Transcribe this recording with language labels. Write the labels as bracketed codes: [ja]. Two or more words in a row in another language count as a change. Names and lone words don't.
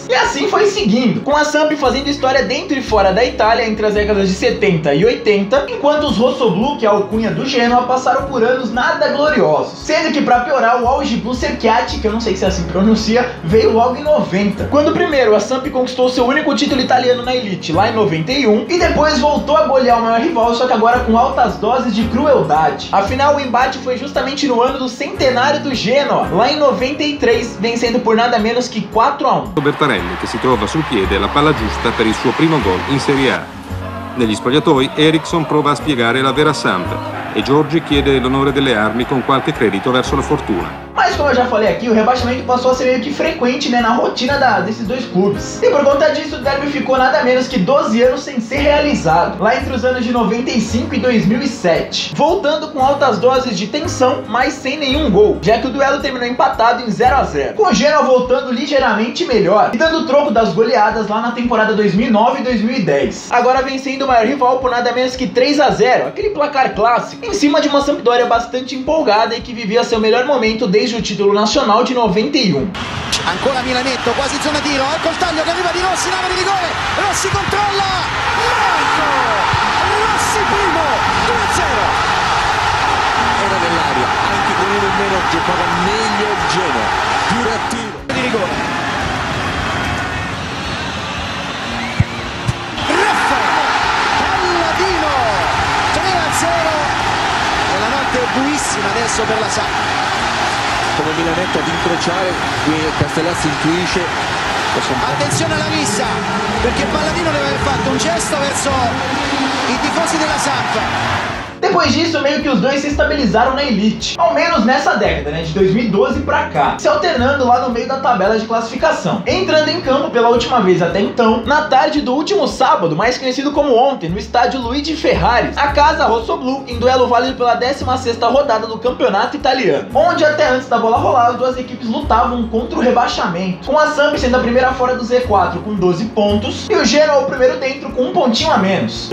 [pt] E assim foi seguindo, com a Samp fazendo história dentro e fora da Itália entre as décadas de 70 e 80, enquanto os Rossoblu, que é a alcunha do Genoa, passaram por anos nada gloriosos, sendo que pra piorar o Auge Bucerchiati, que eu não sei se é assim que pronuncia, veio logo em 90, quando primeiro a Samp conquistou seu único título italiano na Elite lá em 91 e depois voltou a golear o maior rival, só que agora com altas doses de crueldade. Afinal, o embate foi justamente no ano do centenário do Genoa, lá em 93, vencendo por nada menos que 4-1. [it] Bertarelli che si trova sul piede e la palla giusta per il suo primo gol in Serie A. Negli spogliatoi Eriksson prova a spiegare la vera Samp e Giorgi chiede l'onore delle armi con qualche credito verso la fortuna. [pt] Mas como eu já falei aqui, o rebaixamento passou a ser meio que frequente, né, na rotina desses dois clubes. E por conta disso, o derby ficou nada menos que 12 anos sem ser realizado, lá entre os anos de 95 e 2007. Voltando com altas doses de tensão, mas sem nenhum gol, já que o duelo terminou empatado em 0-0. Com o Genoa voltando ligeiramente melhor e dando troco das goleadas lá na temporada 2009 e 2010. Agora vencendo o maior rival por nada menos que 3-0, aquele placar clássico, em cima de uma Sampdoria bastante empolgada e que vivia seu melhor momento desde o título nacional de 91. [it] Ancora Milanetto, quasi zona tiro, ecco il taglio che arriva di Rossi, l'area di rigore, Rossi controlla, Marco, Rossi primo, 2-0. Era nell'aria, anche con uno in meno giocava meglio il Genoa, più reattivo. Di rigore. Raffaele, Palladino, 3-0, e la notte è buissima adesso per la Samp. Come Milanetto ad incrociare, qui Castellazzi intuisce. Attenzione alla rissa, perché Palladino deve aver fatto un gesto verso i tifosi della Samp. [pt] Depois disso, meio que os dois se estabilizaram na elite, ao menos nessa década, né, de 2012 pra cá, se alternando lá no meio da tabela de classificação, entrando em campo pela última vez até então, na tarde do último sábado, mais conhecido como ontem, no estádio Luigi Ferraris, a casa rossoblù, em duelo válido pela 16ª rodada do campeonato italiano, onde até antes da bola rolar, as duas equipes lutavam contra o rebaixamento, com a Samp sendo a primeira fora do Z4 com 12 pontos, e o Genoa o primeiro dentro com um pontinho a menos.